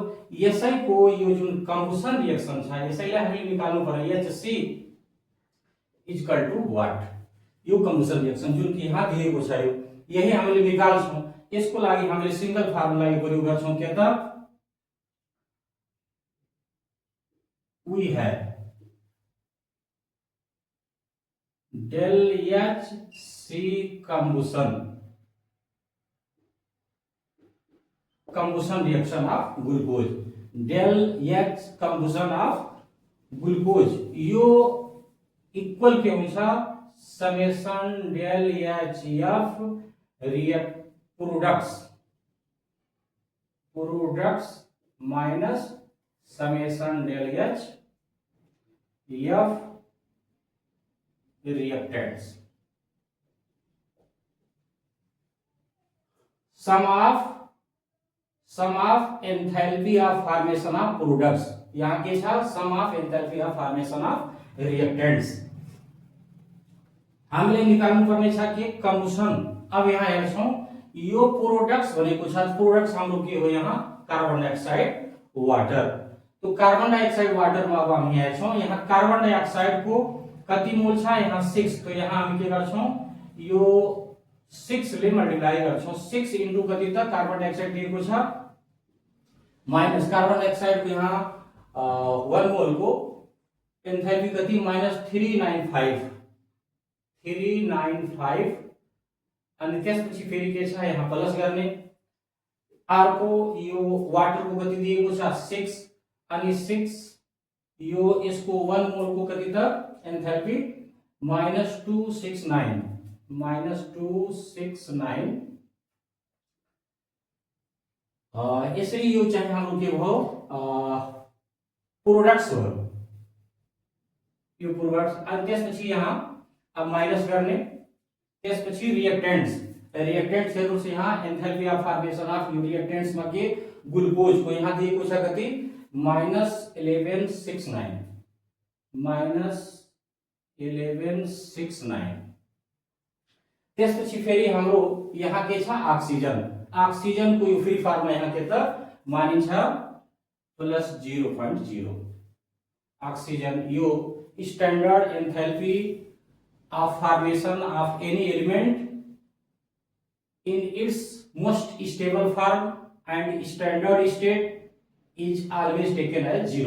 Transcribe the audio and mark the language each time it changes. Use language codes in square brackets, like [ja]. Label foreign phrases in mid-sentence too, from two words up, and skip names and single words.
[ne] यसैको यो जुन [en] combustion reaction [ne] छ यसैलाई हामीले निकाल्नु पर्यो HC [en] equal to what. [ne] यो [en] combustion reaction [ne] जुन कि यहाँ दिएको छ यो यही हामीले निकाल्छौं। यसको लागि हामीले [en] single formula [ne] यो प्रयोग गर्छौं के त [en] we have del H C combustion reaction of glucose del H combustion of glucose [ne] यो इक्वल के हुन्छ [en] summation del H f products minus summation del H f reactants sum of enthalpy of formation of products [ne] यहाँ के छ [en] sum of enthalpy of formation of reactants [ne] हामीले निकाल्नु पर्ने छ के [en] कम्बुसन। [ne] अब यहाँ हेर्छौं यो प्रोडक्ट्स भनेको छ प्रोडक्ट्स हाम्रो के हो यहाँ [en] carbon dioxide water. [ne] तो [en] carbon dioxide water [ne] में अब हामी हेर्छौं यहाँ [en] carbon dioxide [ne] को कति मोल छ यहाँ 6। तो यहाँ हामी के गर्छौं यो 6 ले मल्टिप्लाई गर्छौं 6 इन्टु कति त [en] carbon dioxide [ne] दिएको छ माइनस [en] carbon dioxide [ne] को यहाँ 1 मोल को एन्थैल्पी कति -395 अनि त्यसपछि फेरि के छ यहाँ प्लस गर्ने अर्को यो वाटर को कति दिएको छ 6 अनि 6 यो यसको 1 मोल को कति त एन्थैल्पी -269 यसरी यो चाहिँ हाम्रो के भयो प्रोडक्ट्स हो यो प्रोडक्ट्स। अनि त्यसपछि यहाँ अब माइनस गर्ने त्यसपछि रिएक्टेंट्स हेर्नुस् यहाँ [en] enthalpy of formation of [ne] यो रिएक्टेंट्स में के ग्लुकोज को यहाँ दिएको छ कति -1169 त्यसपछि फेरि हाम्रो यहाँ के छ ऑक्सीजन को यो [en] free form [ne] में यहाँ के त मानिन्छ [en] +0.0 ऑक्सीजन यो standard enthalpy of formation of any element in its most stable form and standard state is always taken as 0।